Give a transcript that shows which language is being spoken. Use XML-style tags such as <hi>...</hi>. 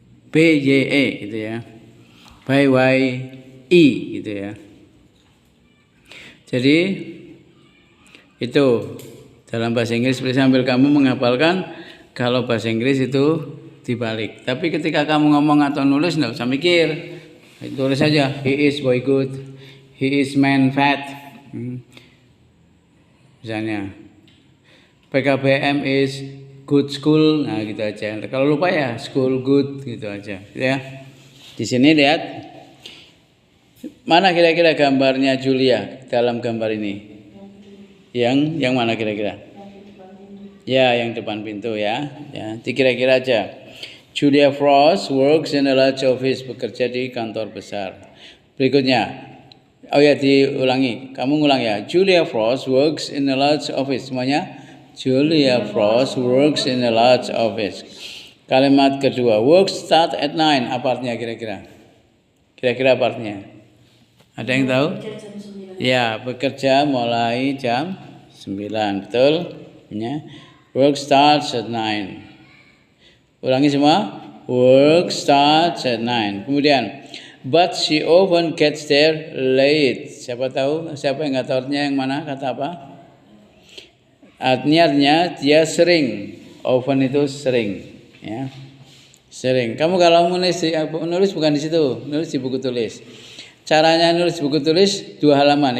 <id>B-Y-E gitu ya. B-Y-E gitu ya. Jadi itu dalam bahasa Inggris sambil kamu menghafalkan, kalau bahasa Inggris itu dibalik. Tapi ketika kamu ngomong atau nulis enggak usah mikir. Tulis saja</id> <en>he is boy good, he is man fat.</en> <id>Misalnya</id> <en>PKBM is good school,</en> <id>nah gitu aja. Kalau lupa ya school good gitu aja, ya. Di sini lihat, mana kira-kira gambarnya Julia dalam gambar ini? Yang mana kira-kira? Ya, yang depan pintu ya. Ya, dikira-kira aja.</id> <en>Julia Frost works in a large office,</en> <id>bekerja di kantor besar. Berikutnya, oh ya diulangi, kamu ngulang ya.</id> <en>Julia Frost works in a large office,</en> <id>semuanya.</id> <en>Julia Frost works in a large office.</en> <id>Kalimat kedua,</id> <en>work start at 9.</en> <id>Apa artinya kira-kira? Kira-kira apa artinya? Ada yang tahu? Ya, bekerja mulai jam 9, betul? Ya.</id> <en>Work starts at 9.</en> <id>Ulangi semua.</id> <en>Work starts at 9. Kemudian, but she often gets there late.</en> <id>Siapa tahu? Siapa yang nggak tahu artinya yang mana? Kata apa? Artinya dia sering. Often itu sering, ya. Sering. Kamu kalau nulis bukan di situ, nulis di buku tulis. Caranya nulis di buku tulis 2 halaman.</id>